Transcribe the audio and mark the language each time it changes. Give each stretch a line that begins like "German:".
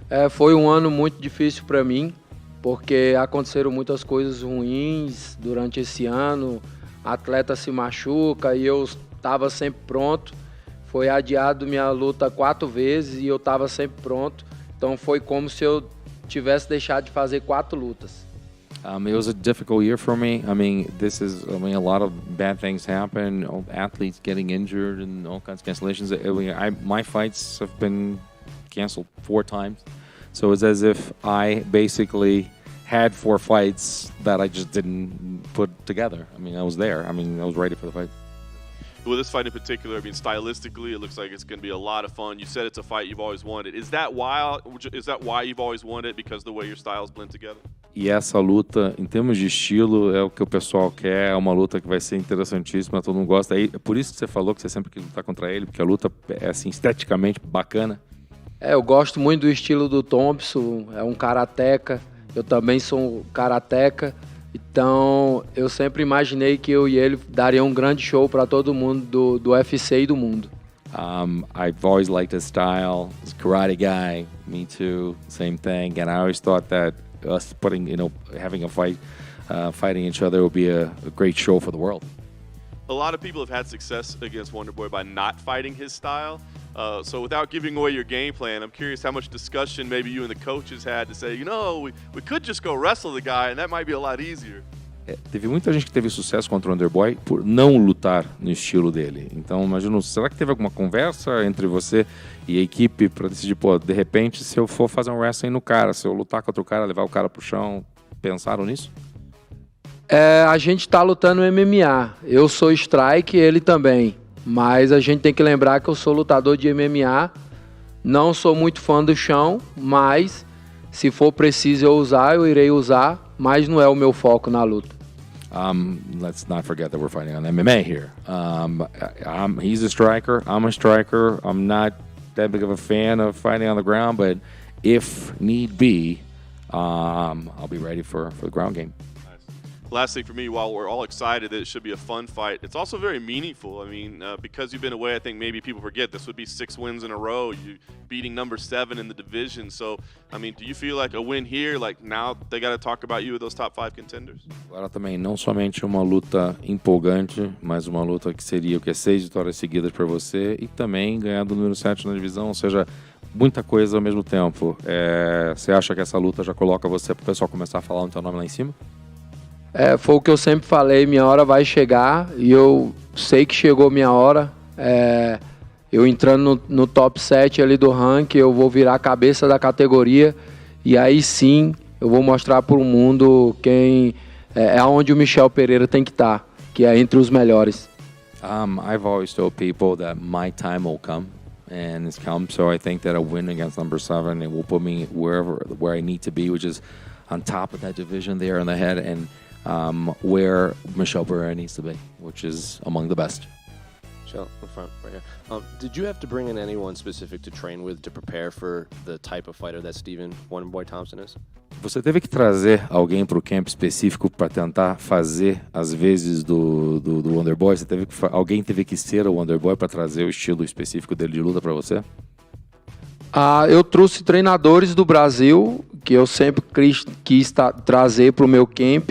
Portuguese: Foi um ano muito difícil para mim, porque aconteceram muitas coisas ruins durante esse ano. Atleta se machuca e eu estava sempre pronto. Foi adiado minha luta 4 vezes e eu estava sempre pronto. Então foi como se eu tivesse deixado de fazer 4 lutas.
English: It was a difficult year for me. A lot of bad things happen. Athletes getting injured and all kinds of cancellations. My fights have been canceled 4 times. So it's as if I basically had 4 fights that I just didn't put together. I was there. I was ready for the fight. Well, this fight in particular, stylistically, it looks like it's going to be a lot of fun. You said it's a fight you've always wanted. Is that why you've always wanted it, because of the way your styles blend together?
Portuguese: E essa luta, em termos de estilo, é o que o pessoal quer. É uma luta que vai ser interessantíssima, todo mundo gosta. É por isso que você falou que você sempre quis lutar contra ele, porque a luta é assim, esteticamente bacana. Eu gosto muito do estilo do Thompson. É um karateca. Eu também sou um karateca. Então, eu sempre imaginei que eu e ele daria um grande show para todo mundo do UFC e do mundo.
English: I've always liked his style. He's a karate guy. Me too. Same thing. And I always thought that us having a fight, fighting each other would be a great show for the world. A lot of people have had success against Wonderboy by not fighting his style. So without giving away your game plan, I'm curious how much discussion maybe you and the coaches had to say, we could just go wrestle the guy and that might be a lot easier.
Portuguese: Teve muita gente que teve sucesso contra o Wonderboy por não lutar no estilo dele. Então, imagino, será que teve alguma conversa entre você e a equipe para decidir, de repente, se eu for fazer um wrestling no cara, se eu lutar contra o cara, levar o cara pro chão, pensaram nisso? A gente tá lutando MMA. Eu sou strike, ele também. Mas a gente tem que lembrar que eu sou lutador de MMA. Não sou muito fã do chão, mas se for preciso eu irei usar. Mas não é o meu foco na luta.
English: Let's not forget that we're fighting on MMA here. He's a striker. I'm a striker. I'm not that big of a fan of fighting on the ground, but if need be, I'll be ready for the ground game. Last thing for me, while we're all excited that it should be a fun fight, it's also very meaningful. Because you've been away, I think maybe people forget this would be 6 wins in a row. You beating number 7 in the division. So, do you feel like a win here, like now they got to talk about you with those top 5 contenders?
Portuguese: Agora também, não somente uma luta empolgante, mas uma luta que seria 6 vitórias seguidas para você e também ganhar do número 7 na divisão, ou seja, muita coisa ao mesmo tempo. Você acha que essa luta já coloca você para o pessoal começar a falar o teu nome lá em cima? Foi o que eu sempre falei, minha hora vai chegar e eu sei que chegou minha hora. Eu entrando no top 7 ali do ranking, eu vou virar a cabeça da categoria e aí sim eu vou mostrar para o mundo quem onde o Michel Pereira tem que estar, que é entre os melhores.
English: I've always told people that my time will come, and it's come. So I think that a win against number 7 it will put me where I need to be, which is on top of that division there in the head, and where Michel Pereira needs to be, which is among the best. Michel, in front, right here. Did you have to bring in anyone specific to train with to prepare for the type of fighter that Stephen Wonderboy Thompson is?
Portuguese: Você teve que trazer alguém para o camp específico para tentar fazer as vezes do Wonderboy? Alguém teve que ser o Wonderboy para trazer o estilo específico dele de luta para você? Eu trouxe treinadores do Brasil que eu sempre quis trazer para o meu camp.